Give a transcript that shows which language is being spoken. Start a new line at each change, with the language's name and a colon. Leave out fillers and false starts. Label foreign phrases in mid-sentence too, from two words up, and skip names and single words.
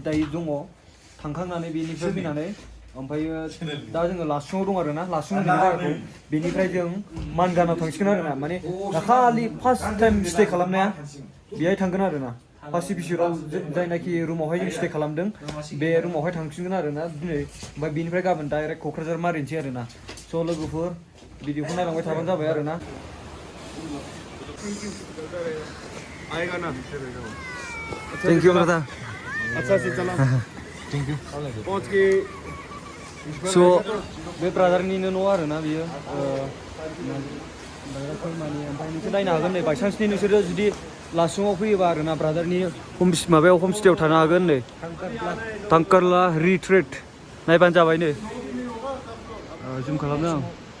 Bodo: दायो दङ थांखांनानै बेनिफ्राय फैनानै ओमफ्रायो दा जोङो लासुङाव दं आरोना लासुं होनो जायगाखौ बेनिफ्राय जों मानगानाव थांसिगोन आरोना माने दाखालि
English: first time stay
Bodo: खालामनाया बेहाय थांगोन आरोना फार्स्ट एपिसोडआव जायनाखि रुमावहाय जों स्टे खालामदों बे रुमावहाय थांसिगोन आरोना दिनै ओमफ्राय बेनिफ्राय गाबोन डाइरेक्ट क'क्राझार मारिनोसै आरोना स' लोगोफोर भिडिअखौ नायलांबाय थाबानो जाबाय आरोना
Hindi: आएगा ना
English: thank you brother
Hindi: अच्छा से चला
English: thank you
Hindi: पहुंच के
Bodo: स' बे ब्रादारनिनो न' आरोना बियो ब्रादारफोर माने ओमफ्राय नोंसोर नायनो हागोन नै बायसान्सनि नोंसोरो जुदि लासुङाव फैयोबा आरोना ब्रादारनि माबायाव हमस्टेयाव थानो हागोन नै टांकारला रिट्रिट नायबानो जाबाय नै जुम खालामदों आं